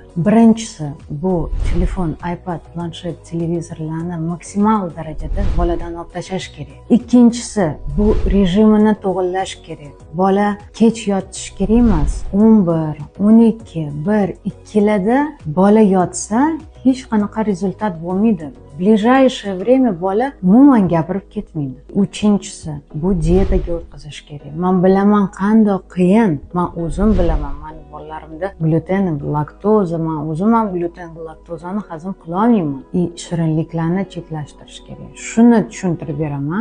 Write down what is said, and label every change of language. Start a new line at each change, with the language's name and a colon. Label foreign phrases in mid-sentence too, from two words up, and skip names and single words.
Uzbek: Birinchisi bu telefon, iPad, planshet, televizorlarni maksimal darajada boladan olib tashlash kerak. Ikkinchisi bu rejimini to'g'irlash kerak. Bola kech yotish kerak emas. 11, 12, 1, 2 larda bola yotsa hech qanaqa rezultat bo'lmaydi.
Russian: В ближайшее время
Uzbek: bola umuman gapirib ketmaydi. Uchinchisi bu diyetaga o'tkazish kerak. Men bilaman qanday qiyin. Men o'zim bilaman. Meni bolalarimda gluten, laktoza, men o'zim ham gluten, laktozani hazm qila olmayman. Shirinliklarni cheklashtirish kerak. Shuni tushuntirib beraman.